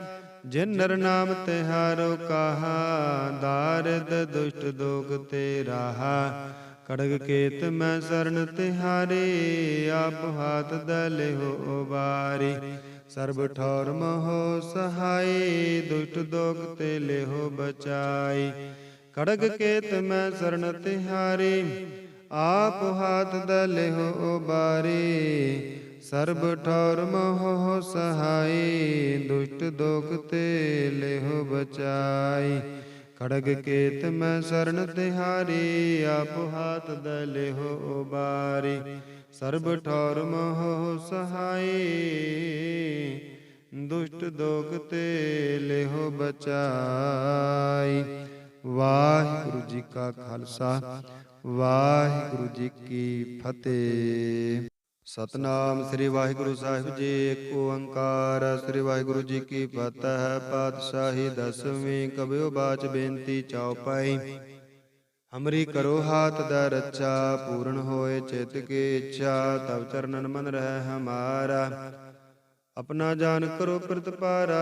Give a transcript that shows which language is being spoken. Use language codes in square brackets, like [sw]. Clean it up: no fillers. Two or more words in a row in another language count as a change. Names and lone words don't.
[hi] जिन नर नाम तिहारो काहा, दारिद दुष्ट दोग ते राहा। खड़ग केत मैं सरन तिहारी, आप हाथ दै लिहु उबारी। सरब ठौर महो सहाई, दुष्ट दोग ते लिहु बचाई। खड़ग केत मैं शरण तिहारी, आप हाथ दलेहो उबारी। सर्ब ठौर मोह सहाय, दुष्ट दोख ते लेहो बचाई। खड़ग केत मैं शरण तिहारी, आप हाथ दलेहो उबारी। सर्ब ठौर मोह सहाय, दुष्ट दोख ते लेहो बचाई। वाहिगुरु जी का खालसा, वाहिगुरु जी की फतेह। सतनाम श्री वाहिगुरु साहिब जी। एक ओंकार श्री वाहिगुरु जी की फतेह। पातशाही दसवीं कबियो बाच बेनती चौपाई। हमरी करो हाथ द रक्षा, पूर्ण होए चित की इच्छा। तब चरणन मन रह हमारा, अपना जान करो प्रतिपारा।